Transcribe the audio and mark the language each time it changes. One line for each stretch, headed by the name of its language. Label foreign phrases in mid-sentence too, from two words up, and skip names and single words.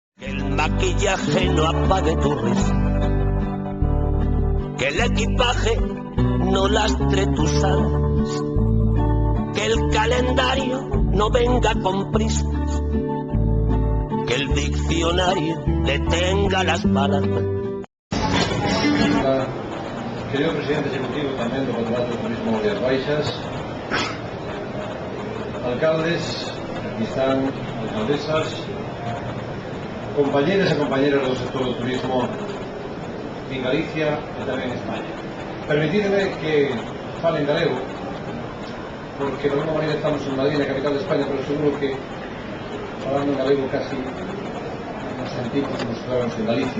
Spanish: el maquillaje no apague tu risa, que el equipaje no lastre tus alas, que el calendario no venga con prisas, que el diccionario detenga las palabras. Querido presidente ejecutivo
Galician: tamén do Patronato de Turismo de As Baixas, alcaldes, aquí están, alcaldesas, compañeras e compañeras do sector do turismo en Galicia e tamén en España. Permitidme que fale en galego, porque de alguma maneira estamos en Madrid, na capital de España, pero seguro que falando en galego casi nos sentimos como se fuéramos en Galicia.